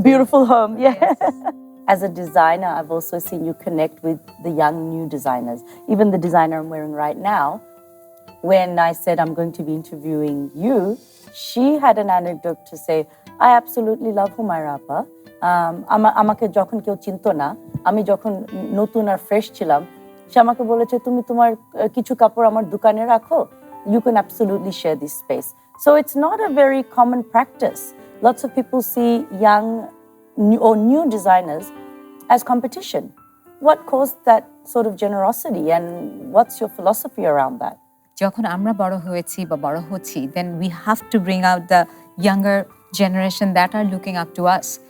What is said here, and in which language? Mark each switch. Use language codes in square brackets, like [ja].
[en] Beautiful home, yeah. Yes. As a designer, I've also seen you connect with the young new designers. Even the designer I'm wearing right now, when I said I'm going to be interviewing you, she had an anecdote to say, I absolutely love Humaira appa. [bn] আমাকে যখন কেউ চিনতো না, আমি যখন নতুন আর fresh ছিলাম, সে আমাকে বলেছে তুমি তোমার কিছু কাপড় আমার দোকানে রাখো. [en] You can absolutely share this space. So it's not a very common practice. Lots of people see young or new designers as competition. What caused that sort of generosity and what's your philosophy around that? [bn] যখন আমরা বড় হয়েছি বা বড় হচ্ছি, [en] then we have to bring out the younger generation that are looking up to us.